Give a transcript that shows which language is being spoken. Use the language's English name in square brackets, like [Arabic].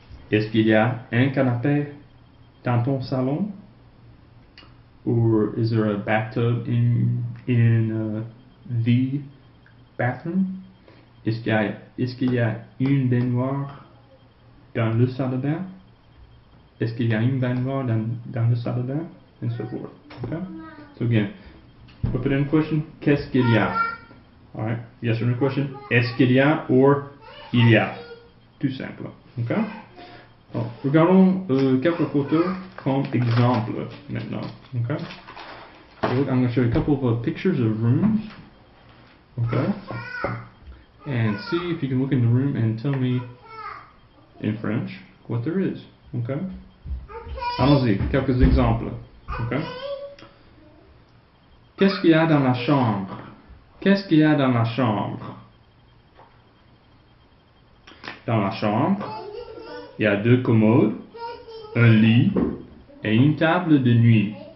[French] Est-ce qu'il y a un canapé dans ton salon? [English] Or is there a bathtub in the bathroom? [French] Est-ce qu'il y a une baignoire dans le salle de bain? Est-ce qu'il y a une baignoire dans le salle de bain? [English] And so forth. Okay? So again, open-ended question, [French] qu'est-ce qu'il y a? [English] Alright, yes or no question, [French] est-ce qu'il y a [English] or [French] il y a? Tout simple. [English] Okay? [French] Alors, regardons quelques photos comme exemple maintenant. [English] Okay? So I'm going to show you a couple of pictures of rooms. Okay? And see if you can look in the room and tell me in French what there is. Okay? [French] Allons-y, quelques exemples. Okay? Qu'est-ce qu'il y a dans la chambre? Qu'est-ce qu'il y a dans la chambre? Dans la chambre, il y a deux commodes, un lit et une table de nuit.